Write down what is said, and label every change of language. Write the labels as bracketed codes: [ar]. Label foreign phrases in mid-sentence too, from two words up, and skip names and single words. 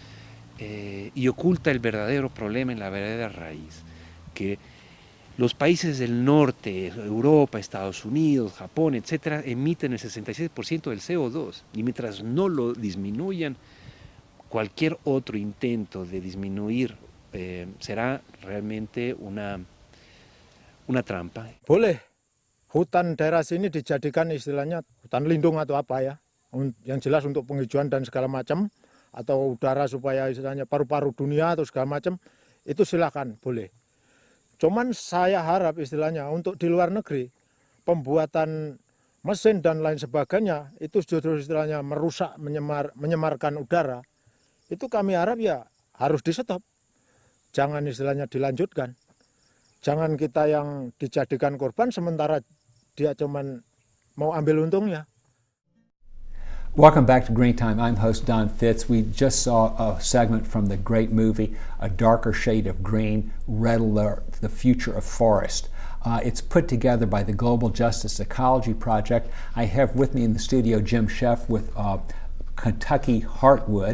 [es] y oculta el verdadero problema en la verdadera raíz, que los países del norte, Europa, Estados Unidos, Japón, etcétera, emiten el 66% del CO2, y mientras no lo disminuyan, cualquier otro intento de disminuir será realmente una trampa. [id] Boleh hutan daerah sini dijadikan istilahnya hutan lindung atau apa ya, yang jelas untuk penghijauan dan segala macam, atau udara supaya istilahnya paru-paru dunia atau segala macam, itu silakan boleh. Cuman saya harap istilahnya untuk di luar negeri, pembuatan mesin dan lain sebagainya, itu justru istilahnya merusak, menyemarkan udara, itu kami harap ya harus di stop. Jangan istilahnya dilanjutkan. Jangan kita yang dijadikan korban sementara dia cuman mau ambil untungnya. [en] Welcome back to Green Time. I'm host Don Fitz. We just saw a segment from the great movie, A Darker Shade of Green, Red Alert, The Future of Forest. It's put together by the Global Justice Ecology Project. I have with me in the studio Jim Scheff with Kentucky Heartwood.